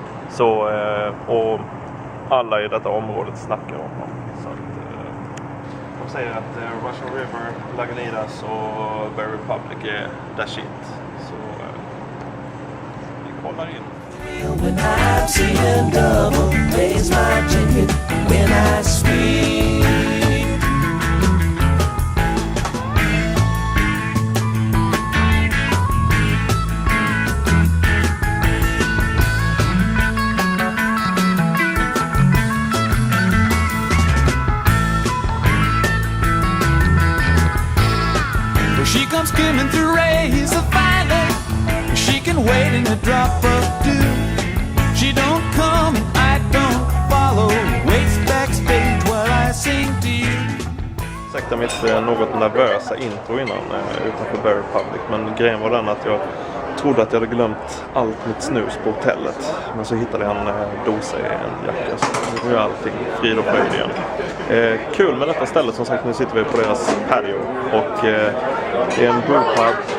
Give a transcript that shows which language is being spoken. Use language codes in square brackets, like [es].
[sv] Så, och alla i detta området snackar om dem. Så att, de säger att Russian River, Lagunitas och Berry Public är [en] that shit. [sv] Så vi kollar in. [en] When I've seen double, raise my ticket when I speak. She comes skimming through rays of fire. She can wait in a drop of dew. She don't come and I don't follow. Waits backstage while I sing to you. [sv] Ursäkta mitt något nervösa intro innan utanför Berry Public. Men grejen var den att jag trodde att jag hade glömt allt mitt snus på hotellet. Men så hittade jag en dosa i en jacka. Så nu är allting frid och fröjd igen. Kul med detta stället, som sagt. Nu sitter vi på deras patio. Och det är en brewpub.